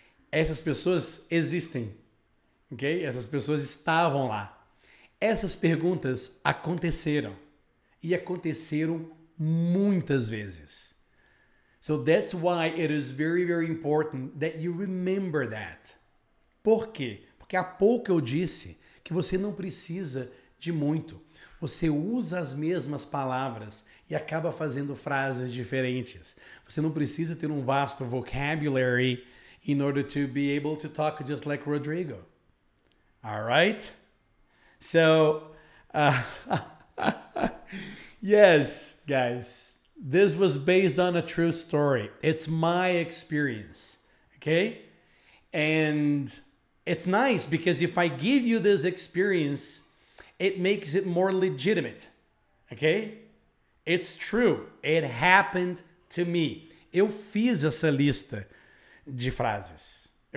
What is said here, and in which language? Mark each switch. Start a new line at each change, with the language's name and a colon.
Portuguese: Essas pessoas existem, ok? Essas pessoas estavam lá. Essas perguntas aconteceram. E aconteceram muitas vezes.
English: So that's why it is very, very important that you remember that.
Portuguese: Por quê? Porque há pouco eu disse que você não precisa de muito. Você usa as mesmas palavras e acaba fazendo frases diferentes. Você não precisa ter um vasto
English: vocabulary in order to be able to talk just like Rodrigo. All right? So, yes, guys. This was based on a true story. It's my experience, okay? And it's nice because if I give you this experience, it makes it more legitimate, okay? It's true. It happened to me.
Portuguese: Eu fiz essa lista de frases.